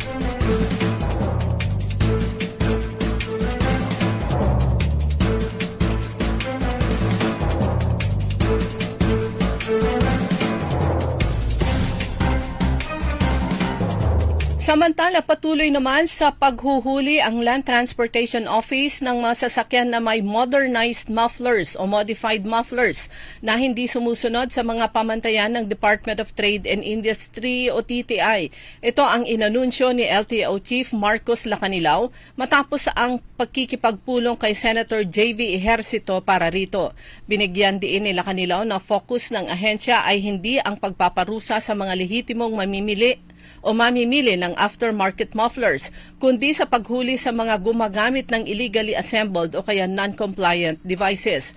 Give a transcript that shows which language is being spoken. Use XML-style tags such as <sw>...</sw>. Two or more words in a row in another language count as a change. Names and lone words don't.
<tl>Samantala, patuloy naman sa paghuhuli ang Land Transportation Office ng mga sasakyan na may</tl> <en>modernized mufflers</en> <tl>o</tl> <en>modified mufflers</en> <tl>na hindi sumusunod sa mga pamantayan ng Department of Trade and Industry o TTI. Ito ang inanunsyo ni LTO Chief Marcos Lacanilao matapos ang pagkikipagpulong kay Senator J.V. Ejercito para rito. Binigyan diin ni Lacanilao na focus ng ahensya ay hindi ang pagpaparusa sa mga lehitimong mamimili ng</tl> <en>aftermarket mufflers,</en> <tl>kundi sa paghuli sa mga gumagamit ng</tl> <en>illegally assembled</en> <tl>o kaya</tl> <en>non-compliant devices.</en>